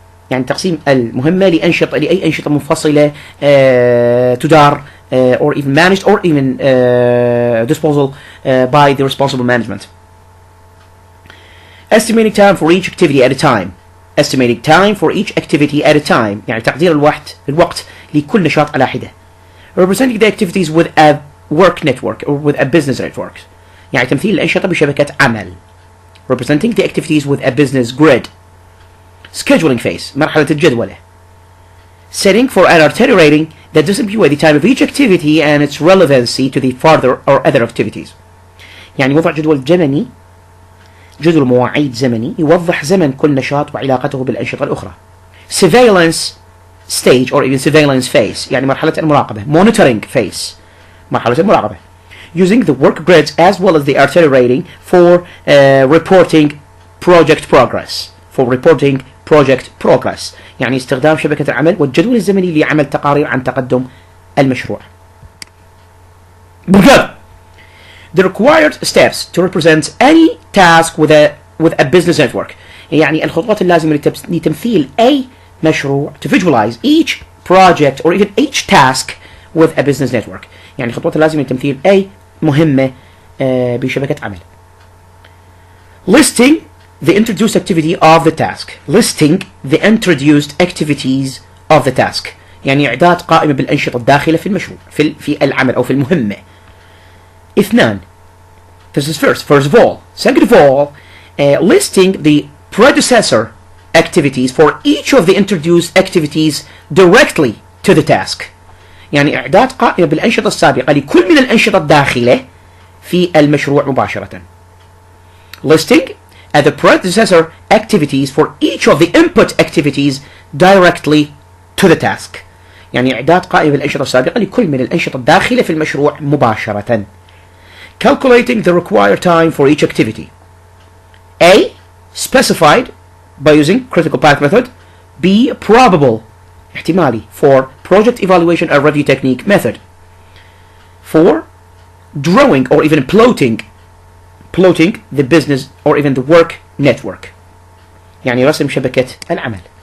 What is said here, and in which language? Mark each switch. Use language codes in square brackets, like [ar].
[ar] يعني تقسيم المهمة لأي أنشطة منفصلة تدار [en] or even managed or even disposal by the responsible management. Estimating time for each activity at a time. Estimating time for each activity at a time. [ar] يعني تقدير الوقت لكل نشاط على حدة. [en] Representing the activities with a work network or with a business network. [ar] يعني تمثيل الأنشطة بشبكة عمل. [en] Representing the activities with a business grid. Scheduling phase. [ar] مرحلة الجدولة. [en] Setting for an itinerary rating that doesn't view the time of each activity and its relevancy to the further or other activities. [ar] يعني وضع جدول زمني، جدول مواعيد زمني يوضح زمن كل نشاط وعلاقته بالأنشطة الأخرى. [en] Surveillance stage or even surveillance phase [ar] يعني مرحلة المراقبة. [en] Monitoring phase [ar] مرحلة المراقبة. [en] Using the work grids as well as the itinerary rating for reporting project progress. For reporting project progress [ar] يعني استخدام شبكة العمل والجدول الزمني لعمل تقارير عن تقدم المشروع. [en] The required steps to represent any task with a business network [ar] يعني الخطوات اللازمة لتمثيل أي مشروع [en] to visualize each project or even each task with a business network [ar] يعني الخطوات اللازمة لتمثيل أي مهمة بشبكة عمل. [en] Listing the introduced activity of the task. Listing the introduced activities of the task. [ar] يعني إعداد قائمة بالأنشطة الداخلة في المشروع في العمل أو في المهمة. [en] اثنان. This is first of all. Second of all, listing the predecessor activities for each of the introduced activities directly to the task. [ar] يعني إعداد قائمة بالأنشطة السابقة لكل من الأنشطة الداخلة في المشروع مباشرة. [en] Listing the predecessor activities for each of the input activities directly to the task. [ar] يعني إعداد قائمة بالأنشطة السابقة لكل من الأنشطة الداخلة في المشروع مباشرة. [en] Calculating the required time for each activity. A. Specified by using critical path method. B. Probable احتمالي for project evaluation and review technique method. 4. Drawing or even plotting the business or even the work network [ar] يعني رسم شبكة العمل.